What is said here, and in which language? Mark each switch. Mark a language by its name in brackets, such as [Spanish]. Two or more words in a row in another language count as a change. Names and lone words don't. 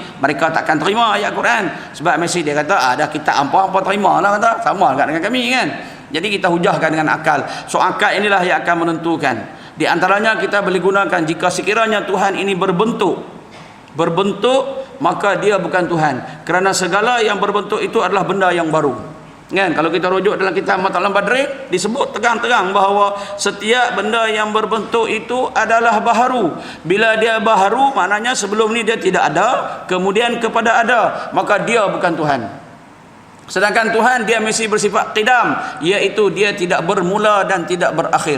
[Malay] Mereka takkan terima ayat Quran sebab mesti dia kata ada kitab apa terima lah, kata sama juga dengan kami, kan? Jadi kita hujahkan dengan akal. So akal inilah yang akan menentukan. Di antaranya kita boleh gunakan jika sekiranya Tuhan ini berbentuk, maka dia bukan Tuhan. Kerana segala yang berbentuk itu adalah benda yang baru. Kan? Kalau kita rujuk dalam kitab Matlaul Badrin, disebut terang-terang bahawa setiap benda yang berbentuk itu adalah baharu. Bila dia baharu, maknanya sebelum ni dia tidak ada, kemudian kepada ada, maka dia bukan Tuhan. Sedangkan Tuhan dia mesti bersifat qidam, iaitu dia tidak bermula dan tidak berakhir.